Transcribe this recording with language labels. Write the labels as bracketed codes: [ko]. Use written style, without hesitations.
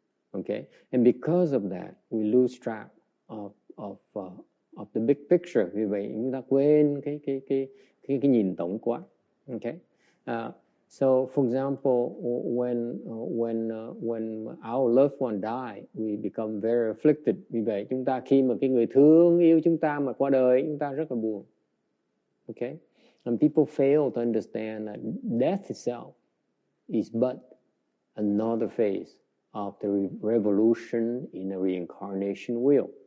[en] Okay, and because of that, we lose track of the big picture. [vi] Vì vậy chúng ta quên cái nhìn tổng quát. [en] Okay, so for example, when our loved one die, we become very afflicted. [vi] Vì vậy chúng ta khi mà cái người thương yêu chúng ta mà qua đời, chúng ta rất là buồn. [en] Okay, and people fail to understand that death itself is but another phase of the revolution in a reincarnation wheel.